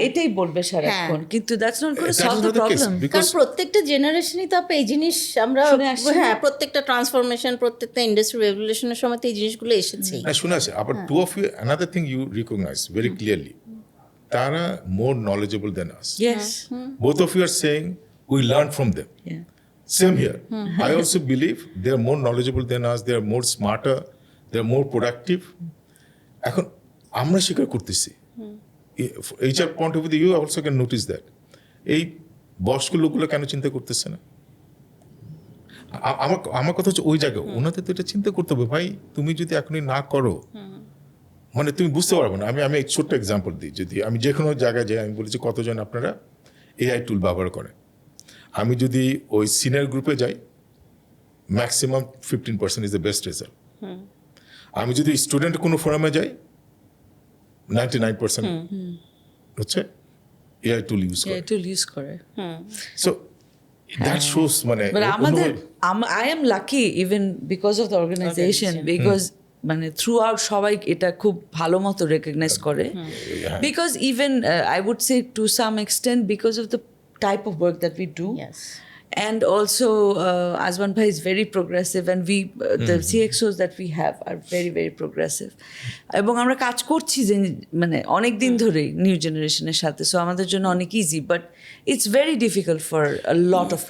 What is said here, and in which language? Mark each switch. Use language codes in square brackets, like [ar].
[bn] এটাই বলবে সারাক্ষণ, কিন্তু [en] That's not gonna That is solve the not the case, problem. because- [bn] কারণ প্রত্যেকটা জেনারেশনই তো এই জিনিস আমরা, শুনে আসছি। হ্যাঁ, প্রত্যেকটা ট্রান্সফরমেশন, প্রত্যেকটা ইন্ডাস্ট্রি রেভলিউশনের সময় তো এই জিনিসগুলো এসেছেই। না, শুনে আছে আবার [en] two of you, another thing you recognize very clearly, [bn] তারা [en] More knowledgeable than us. Yes, Both of you are saying we learn from them. yeah. Same here. I also believe they are more knowledgeable than us. They are more smarter. They are more productive. [bn] এখন আমরা স্বীকার করতেছি। [en] HR point of view, you also can notice that. [bn] এই বয়স্ক লোকগুলো কেন চিন্তা করতেছে না? আমার কথা হচ্ছে ওই জায়গায় ওনাদের তো এটা চিন্তা করতে হবে। ভাই, তুমি যদি এখনই না করো, মানে তুমি বুঝতে পারবে না। আমি এক ছোট্ট এক্সাম্পল দিই। যদি আমি যে কোনো জায়গায় যাই, আমি বলেছি কতজন আপনারা এআই টুল ব্যবহার করেন। আমি যদি ওই সিনিয়র গ্রুপে যাই, [en] Maximum 15% is the best result. [bn] আমি যদি স্টুডেন্ট কোনো ফোরামে যাই, 99% হচ্ছে এআই টুল ইউজ করে। টুল ইউজ করে। [en] so that shows, মানে [bn] But আমাদের অন্য- [en] I am lucky even because of the organization, because মানে throughout [bn] সবাই এটা খুব ভালো মতো রেকগনাইজ করে, [en] Because even I would say to some extent because of the type of work that we do. Yes. And also Azman Bhai is very progressive, and we the CXOs that we have are very very progressive, [bn] এবং আমরা কাজ করছি যে মানে অনেক দিন ধরে new জেনারেশনের সাথে, [en] so [bn] আমাদের জন্য অনেক [en] easy, but it's very difficult for a lot of